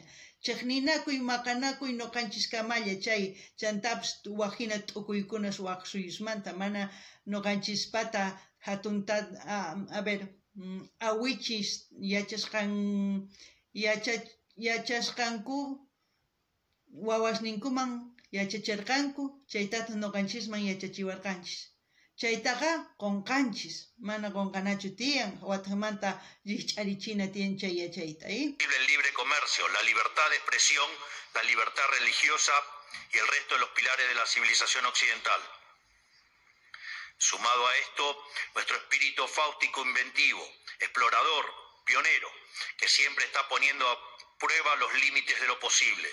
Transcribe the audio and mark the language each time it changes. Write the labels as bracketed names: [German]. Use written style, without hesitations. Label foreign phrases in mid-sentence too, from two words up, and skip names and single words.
[Quechua] Chiqninakuy maqanakuy noqanchiskamalla chay chantapas waqhina t'ukuykunas waq suyusmanta mana noqanchispata hatunta awichis yachasqanku wawasninkuman yachachirqanku chaytata noqanchisman yachachiwarqanchis. chaytaqa qonqanchis mana qonqanachu tiyan watmanta llich'arichina tiyan chay yachayta [Spanish] el libre comercio, la libertad de expresión, la libertad religiosa y el resto de los pilares de la civilización occidental. Sumado a esto, nuestro espíritu fáustico, inventivo, explorador, pionero, que siempre está poniendo a prueba los límites de lo posible.